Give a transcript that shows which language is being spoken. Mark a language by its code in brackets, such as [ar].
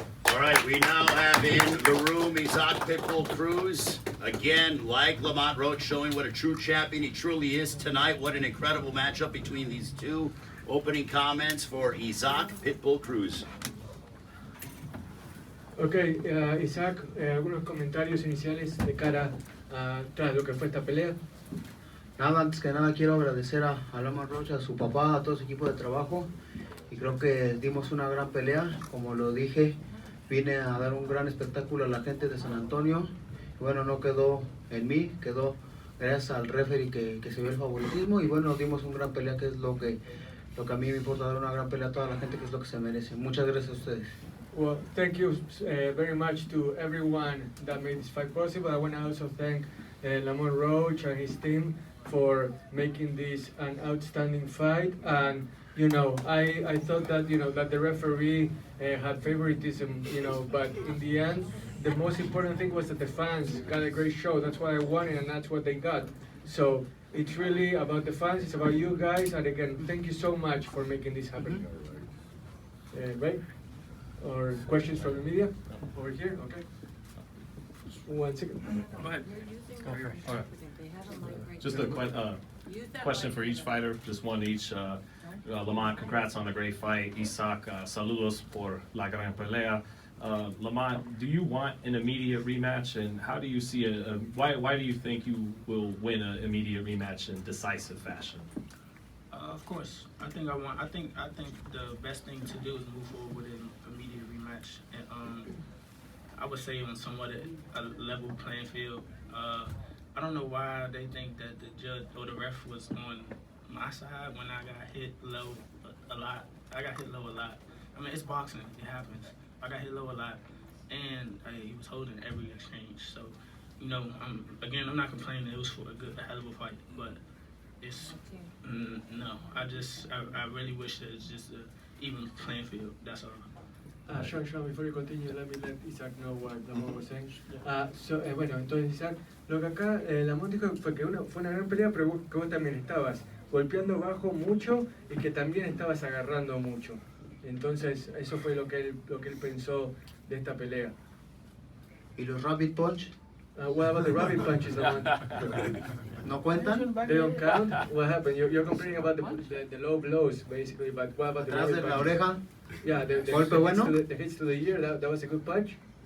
[en] All right, we now have in the room Isaac Pitbull Cruz. Again, like Lamont Roach, showing what a true champion he truly is tonight. What an incredible matchup between these two. Opening comments for Isaac Pitbull Cruz. [es] Ok, Isaac, algunos comentarios iniciales de cara a tras lo que fue esta pelea. Nada, antes que nada quiero agradecer a Lamont Roach, a su papá, a todo su equipo de trabajo. Y creo que dimos una gran pelea, como lo dije. Vine a dar un gran espectáculo a la gente de San Antonio. Y bueno, no quedó en mí, quedó gracias al referee que se vio el favoritismo. Y bueno, dimos una gran pelea, que es lo que a mí me importa, dar una gran pelea a toda la gente, que es lo que se merece. Muchas gracias a ustedes. [en] Well, thank you very much to everyone that made this fight possible. I want to also thank Lamont Roach and his team for making this an outstanding fight. And you know, I thought that, you know, that the referee had favoritism, you know, but in the end, the most important thing was that the fans got a great show. That's what I wanted, and that's what they got. So it's really about the fans, it's about you guys, and again, thank you so much for making this happen. Right? Or questions from the media? Over here, okay. 1 second. Go ahead. All right. Just a question for each fighter, just one each. Lamont, congrats on the great fight. [es] Isaac, saludos por la gran pelea. [en] Lamont, do you want an immediate rematch, and how do you see why do you think you will win an immediate rematch in decisive fashion? Of course, I think the best thing to do is move forward with an immediate rematch, and I would say on somewhat a level playing field. I don't know why they think that the judge or the ref was on my side when I got hit low a lot. I got hit low a lot. I mean, it's boxing, it happens. I got hit low a lot, and he was holding every exchange. So, you know, I'm not complaining. It was for a hell of a fight, but it's no. I really wish that it's just an even playing field. That's all. Sean, before you continue, let me let Isaac know what Lamont was saying. [es] Bueno, entonces Isaac, lo que acá Lamont dijo fue que fue una gran pelea, pero que vos también estabas golpeando bajo mucho y que también estabas agarrando mucho. Entonces, eso fue lo que él pensó de esta pelea. ¿Y los [en] rabbit punch? What about the rabbit punches, Lamont? [es] ¿No cuentan? [en] They don't count? What happened? You're complaining about the low blows, basically, but what about the [es] Atrás [en] rabbit [es] de la [en] punches? [es] oreja. [en] Yeah, the [es] ¿Golpe bueno? [en] The hits to the ear, that was a good punch.